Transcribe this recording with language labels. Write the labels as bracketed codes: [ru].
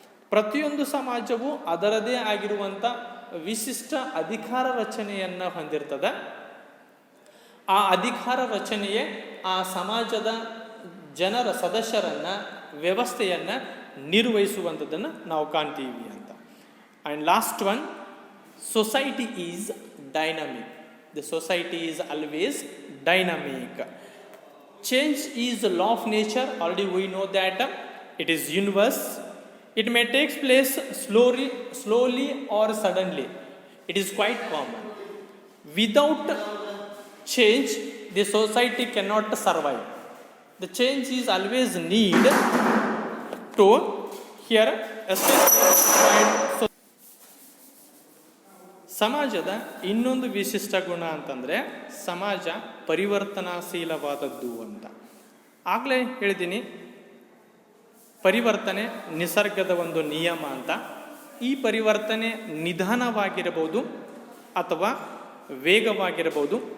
[kn] ಪ್ರತಿಯೊಂದು ಸಮಾಜವು ಅದರದೇ ಆಗಿರುವಂಥ ವಿಶಿಷ್ಟ ಅಧಿಕಾರ ರಚನೆಯನ್ನು ಹೊಂದಿರ್ತದೆ. ಆ ಅಧಿಕಾರ ರಚನೆಯೇ ಆ ಸಮಾಜದ ಜನರ ಸದಸ್ಯರನ್ನು, ವ್ಯವಸ್ಥೆಯನ್ನು ನಿರ್ವಹಿಸುವಂಥದ್ದನ್ನು ನಾವು ಕಾಣ್ತೀವಿ ಅಂತ. [en] And last one, society is dynamic. The society is always dynamic. Change is the law of nature. Already we know that it is universe. It may take place slowly or suddenly. It is quite common. Without change, the society cannot survive. The change is always need to here especially. [kn] ಸಮಾಜದ ಇನ್ನೊಂದು ವಿಶಿಷ್ಟ ಗುಣ ಅಂತಂದರೆ ಸಮಾಜ ಪರಿವರ್ತನಾಶೀಲವಾದದ್ದು ಅಂತ. ಆಗಲೇ ಹೇಳಿದ್ದೀನಿ, ಪರಿವರ್ತನೆ ನಿಸರ್ಗದ ಒಂದು ನಿಯಮ ಅಂತ. ಈ ಪರಿವರ್ತನೆ ನಿಧಾನವಾಗಿರಬಹುದು ಅಥವಾ ವೇಗವಾಗಿರಬಹುದು.